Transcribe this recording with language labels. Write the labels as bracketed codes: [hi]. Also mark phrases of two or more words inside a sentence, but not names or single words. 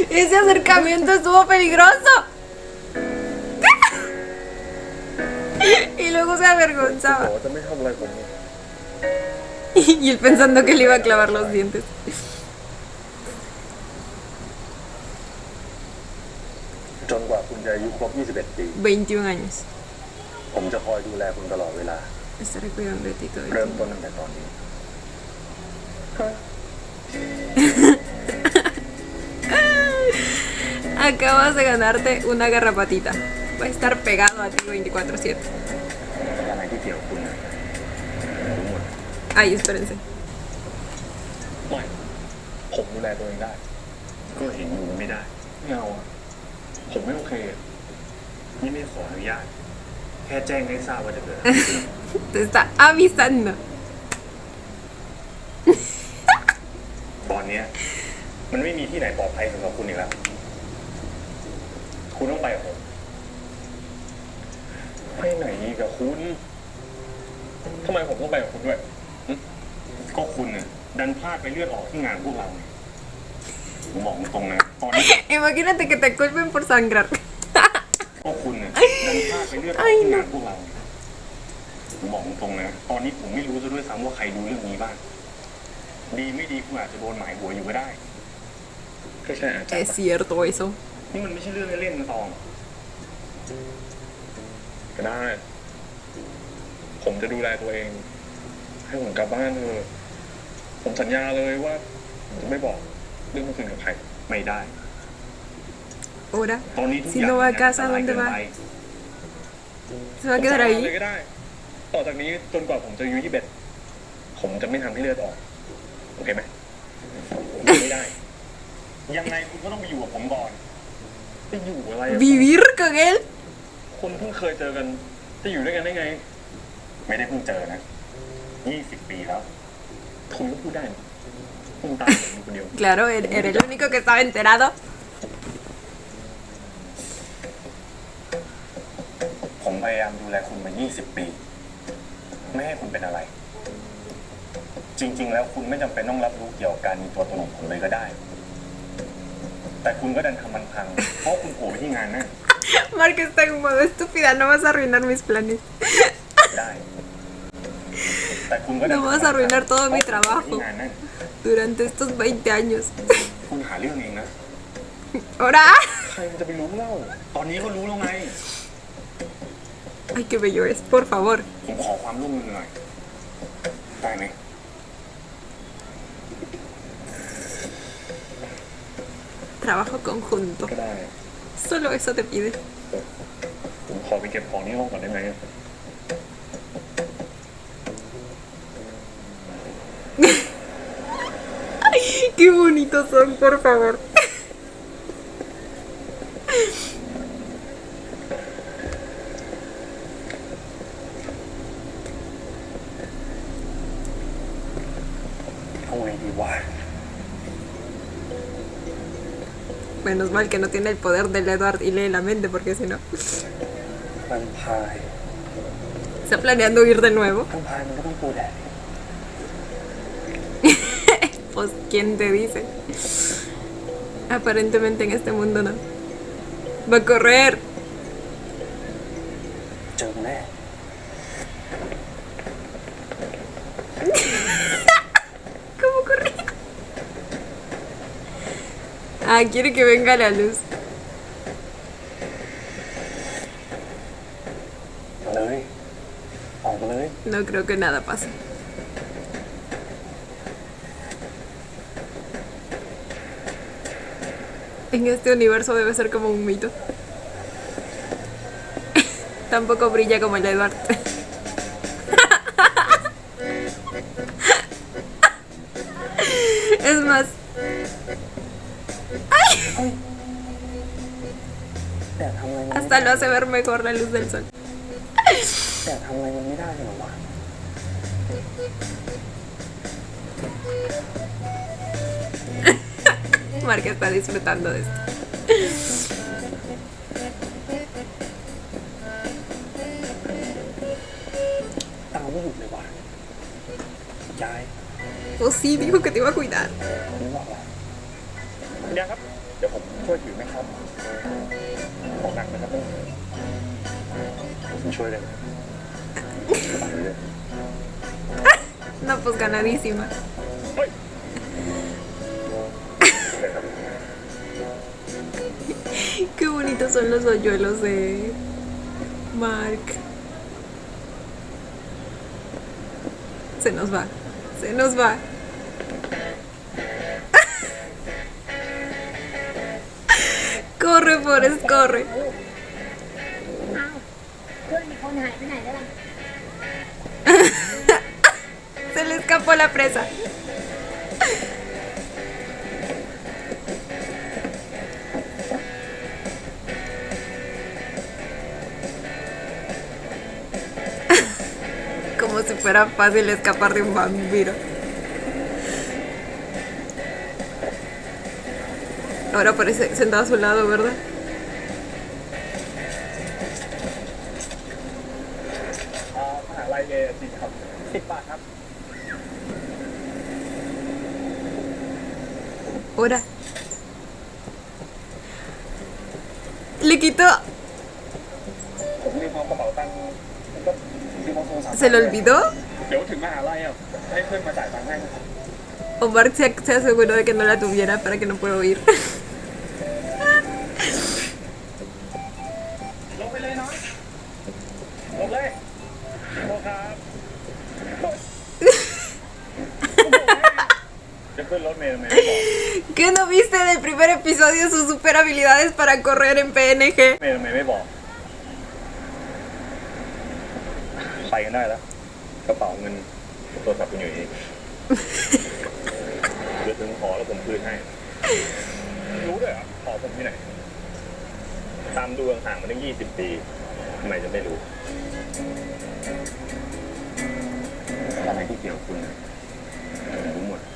[es] Ese acercamiento estuvo peligroso. Y luego se [th] ข [es] avergonzaba. [th] อจะไม่ทำอะไรผม [es] Y él pensando que le iba a clavar los dientes. [th] จนกว่าคุณจะอายุครบ 21 ปี [es] 21 años. [th] ผมจะคอยดูแลคุณตลอดเวลา [es] Estaré cuidando de ti todo el [th] เริ่ม [es] tiempo. [th] ต้นตั้งแต่ตอนนี้ [es] Acabas de ganarte una garrapatita. Va a estar pegado a ti 24/7. [th] อะไรที่เกี่ยวกับคุณนะรู้หมด [es] Ay, espérense. [th] ไม่ ผมดูแลตัวเองได้ ก็เห็นอยู่ไม่ได้ ไม่เอาอะผมไม่โอเค นี่ไม่ขออนุญาต แค่แจ้งให้ทราบว่าจะเกิดอะไรขึ้น [es] Te está avisando. [th] ตอนเนี้ยมันไม่มีที่ไหนปลอดภัยสำหรับคุณอีกแล้ว คุณต้องไปกับผมไปไหนกับคุณทำไมผมต้องไปกับคุณด้วยหึก็คุณเนี่ยดันพลาดไปเลือดออกที่งานพวกเราไงผมบอกตรงๆนะตอนนี้ [es] Imagínate que te culpen por sangrar. [th] ก็คุณเนี่ยดันพลาดไปเลือดออกที่งานพวกเราไงผมบอกตรงๆนะตอนนี้ผมไม่รู้ซะด้วยซ้ำว่าใครดูเรื่องนี้บ้างดีไม่ดีคุณอาจจะโดนหมายหัวอยู่ก็ได้ก็ใช่อาจารย์ [es] Es cierto eso. [th] นี่มันไม่ใช่เรื่องเล่นๆนะตองก็ได้ ผมจะดูแลตัวเอง ให้ผมกลับบ้านเถอะผมสัญญาเลยว่าผมจะไม่บอกเรื่องเมื่อคืนกับใคร ไม่ได้ [es] Ahora, [th] ตอนนี้ทุกอ [es] si [th] ย่าง [es] no va a casa, [th] อันตราย [es] ¿dónde [th] เกิน [es] va? [th] ไป [es] ¿Se va a quedar [th] ผม [es] ahí? [th] เลยก็ได้ ต่อจากนี้จนกว่าผมจะอายุ21ผมจะไม่ทำให้เลือดออก โอเคไหมไม่ได้ ยังไงคุณก็ต้องไปอยู่กับผมก่อนไปอยู่อะไรอะ [es] ¿Vivir con él? [th] คนเพิ่งเคยเจอกัน จะอยู่ด้วยกันได้ไง ไม่ได้เพิ่งเจอนะ20 ปีแล้วคุณก็พูดได้นะคุณตามผมอยู่คนเดียว [es] Claro, era el único que estaba enterado. [th] ผมพยายามดูแลคุณมา20 ปี ไม่ให้คุณเป็นอะไร จริง ๆ แล้วคุณไม่จำเป็นต้องรับรู้เกี่ยวกับการมีตัวตนของผมเลยก็ได้ แต่คุณก็ดันทำมันพัง เพราะคุณโผล่ไปที่งานนั่น [es] Mark está en modo estúpida, no vas a arruinar mis planes. [th] ได้ แต่คุณก็ดัน [es] No vas a arruinar todo mi [th] เพราะคุณโผล่ไป [es] trabajo [th] ที่งานนั่น [es] durante estos 20 años. [th] คุณหาเรื่องเองนะ [es] ¿Ahora? [th] ใครมันจะไปรู้เล่า ตอนนี้ก็รู้แล้วไง [es] Ay, qué bello es, por favor. [th] ผมขอความร่วมมือหน่อย ได้ไหม [es] Trabajo conjunto. [th] ก็ได้ [es] Solo eso te pide. [th] ผมขอไปเก็บของที่ห้องก่อนได้ไหม [es] Qué bonitos son, por favor. [th] เอาไงดีวะ [es] Menos mal que no tiene el poder del Edward y lee la mente, porque si no, [th] มันพาย [es] está planeando ir de nuevo. [th] มันพายมันก็ต้องปูแดด [es] Pues, ¿quién te dice? Aparentemente en este mundo no. Va a correr. [th] เจอแน่ [es] ¿Cómo correr? Ah, quiere que venga la luz. [th] มาเลย ออกมาเลย [es] No creo que nada pase. En este universo debe ser como un mito. Tampoco brilla como el Edward. Es más, [th] แต่ทำอะไรมัน [es] hasta lo hace ver mejor la luz del sol. [th] แต่ทำอะไรมันไม่ได้เลยเหรอวะ [es] Mark está disfrutando de esto. [th] ตามไม่หยุดเลยวะยาย [es] Pues sí, dijo que te iba a cuidar. [th] ผมบอกว่า เดี๋ยวครับเดี๋ยวผมช่วยถือไหมครับของหนักนะครับนี่ผมช่วยได้ไหมฝากไว้ด้วย [es] No, pues ganadísima. [th] เฮ้ยได้ครับ [es] Qué bonitos son los hoyuelos de Mark. Se nos va. Se nos va. Corre, Forrest, corre. [th] อ้าวเพื่อนอีกคนหายไปไหนแล้วล่ะ [es] Se le escapó la presa. Como si fuera fácil escapar de un vampiro. Ahora parece sentado a su lado, ¿verdad? [th] มหาลัยเอจริงครับ10 บาทครับ [es] Ahora. Le quitó. [th] ผมลืมเอากระเป๋าตังค์ก็ลืมเอาโทรศัพท์ [es] ¿Se lo olvidó? [th] เดี๋ยวถึงมหาลัยอ่ะให้เพื่อนมาจ่ายตังค์ให้นะครับ [es] O Mark se aseguró de que no la tuviera para que no pueda oír. [th] ลงไปเลยน้อยลงเลยโทษครับจะขึ้นรถเมล์ทำไมไม่บอก [es] ¿Qué no viste del primer episodio sus super habilidades para correr en PNG? [th] เมล์ทำไมไม่บอกไปกันได้แล้วกระเป๋าเงินโทรศัพท์คุณอยู่นี่เดี๋ยวถึงหอแล้วผมคืนให้รู้ด้วยเหรอหอผมที่ไหนตามดูห่างๆมาตั้ง20 ปีทำไมจะไม่รู้อะไรที่เกี่ยวกับคุณนะผมรู้หมด